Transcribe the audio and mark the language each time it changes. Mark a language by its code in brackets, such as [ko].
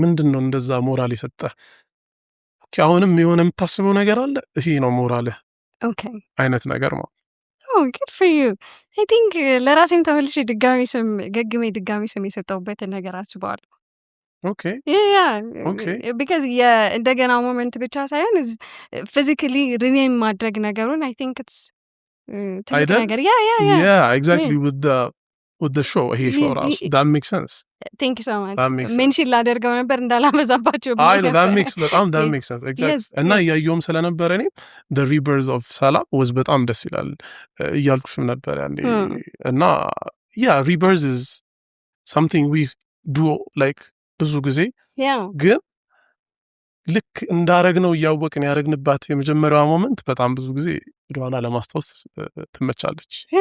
[am] ምንድነው እንደዛ ሞራል የሰጠህ? ኦኬ አሁንም የሆነ የምታስበው ነገር አለ ይሄ ነው ሞራልህ አይነት ነገር ነው። [en] good for you I think [am] ለራሴም ተመልሼ ድጋሚ ስም የሰጠውበት ነገር አስባለሁ። [en] Okay. Yeah. Okay. Because [am] እንደገና ሞመንት ብቻ ሳይሆን [en] physically rename [am] ማድረግ ነገሩን [en] I think it's [am] ትልቅ ነገር. [en] Yeah, exactly with the with the show ይሄ show ራሱ that makes sense. Thank you so much. That makes sense. [am] ሜንሽን ላደርገው ነበር እንዳላበዛባችሁ [en] I know that makes sense exactly. [am] እና ያየውም ስለነበረ እኔ [en] the rebirth of Salah was [am] በጣም ደስ ይላል እያልኩሽም ነበር ያኔ እና [en] yeah rebirth is something we do like [am] ብዙ ጊዜ ግን ልክ እንዳረግነው እያወቅን ያረግንባት የመጀመሪያዋ ሞመንት በጣም ብዙ ጊዜ ወደኋላ ለማስታወስ ትመቻለች።